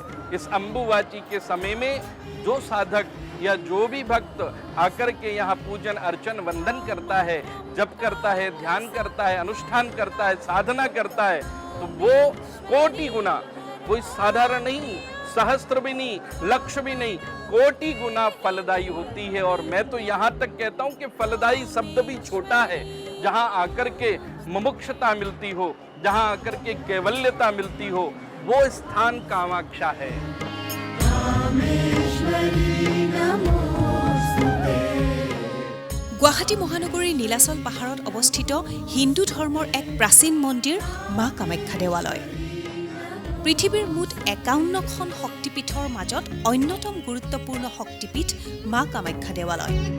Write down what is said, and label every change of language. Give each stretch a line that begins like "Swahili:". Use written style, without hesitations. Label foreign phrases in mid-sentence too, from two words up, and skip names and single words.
Hindi: इस अम्बुवाची के समय में जो साधक या जो भी भक्त आकर के यहाँ पूजन अर्चन वंदन करता है, जप करता है, ध्यान करता है, अनुष्ठान करता है, साधना करता है, तो वो कोटि गुना, कोई साधारण नहीं, सहस्त्र भी नहीं, लक्ष भी नहीं, कोटि गुना फलदायी होती है। और मैं तो यहाँ तक कहता हूँ कि फलदायी शब्द भी छोटा है। जहाँ आकर के मुमुक्षता मिलती हो, जहाँ आकर के कैवल्यता मिलती हो, वो स्थान कामाख्या है।
Assamese: গুৱাহাটী মহানগৰীৰ নীলাচল পাহাৰত অৱস্থিত হিন্দু ধৰ্মৰ এক প্ৰাচীন মন্দিৰ মা কামাখ্যা দেৱালয়। পৃথিৱীৰ মুঠ ৫১খন শক্তিপীঠৰ মাজত অন্যতম গুৰুত্বপূৰ্ণ শক্তিপীঠ মা কামাখ্যা দেৱালয়।